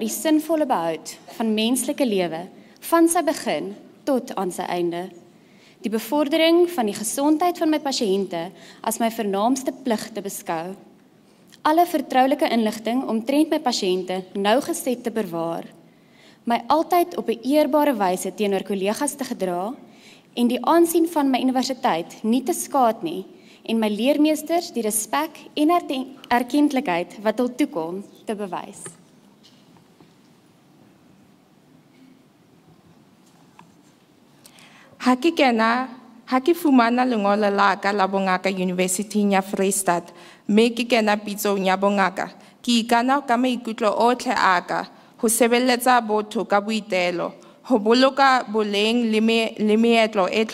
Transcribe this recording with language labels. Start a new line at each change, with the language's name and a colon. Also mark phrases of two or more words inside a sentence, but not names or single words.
Afrikaans: die sinvolle behoud van menslike lewe van sy begin tot aan sy einde, die bevordering van die gesondheid van my pasiënte as my vernaamste plig te beskou, alle vertroulike inligting omtrent my pasiënte nougeset te bewaar, my altyd op 'n eerbare wyse teenoor kollegas te gedra en die aansien van my universiteit nie te skaad nie en my leermeesters die respek en erkentlikheid wat hul toekom te bewys.
Southern Sotho: Ha ke fumana lengolo la ka la bongaka University ya Freistata, mme ke kena pitsong ya bongaka, ke ikana ka maikutlo otlhe a ka ho sebeletsa botho ka boitelo, ho boloka boleng le meetlo e